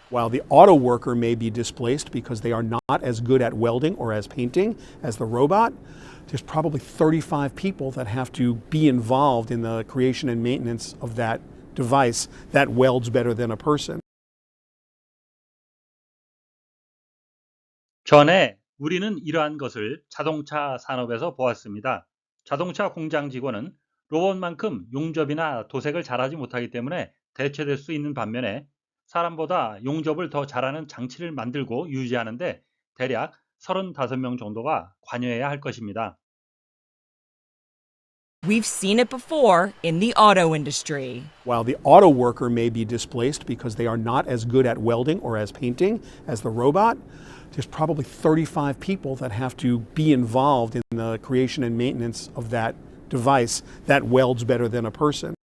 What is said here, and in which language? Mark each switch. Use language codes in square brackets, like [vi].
[en] While the auto worker may be displaced because they are not as good at welding or as painting as the robot, there's probably 35 people that have to be involved in the creation and maintenance of that device that welds better than a person. [ko] 전에 우리는 이러한 것을 자동차 산업에서 보았습니다. 자동차 공장 직원은 로봇만큼 용접이나 도색을 잘하지 못하기 때문에 대체될 수 있는 반면에 사람보다 용접을 더 잘하는 장치를 만들고 유지하는데 대략 35명 정도가 관여해야 할 것입니다. [en] We've seen it before in the auto industry. While the auto worker may be displaced because they are not as good at welding or as painting as the robot, there's probably 35 people that have to be involved in the creation and maintenance of that device that welds better than a person.